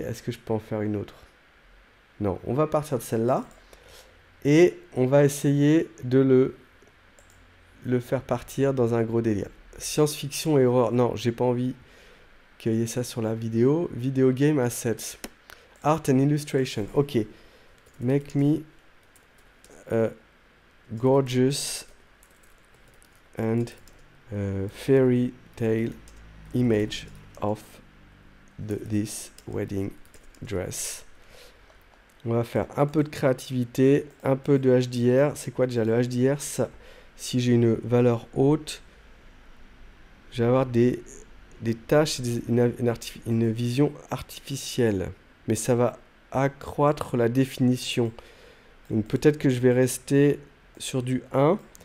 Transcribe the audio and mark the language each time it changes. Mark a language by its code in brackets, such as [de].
[fr] Est-ce que je peux en faire une autre? Non, on va partir de celle-là. Et on va essayer de le faire partir dans un gros délire. Science-fiction et horreur. Non, j'ai pas envie qu'il y ait ça sur la vidéo. [en] Video game assets. Art and illustration. Ok. Make me a gorgeous and fairy tale image of this wedding dress. [fr] On va faire un peu de créativité, un peu de HDR. C'est quoi déjà le HDR? Ça, si j'ai une valeur haute, je vais avoir des tâches, une vision artificielle. Mais ça va accroître la définition. Donc peut-être que je vais rester sur du 1.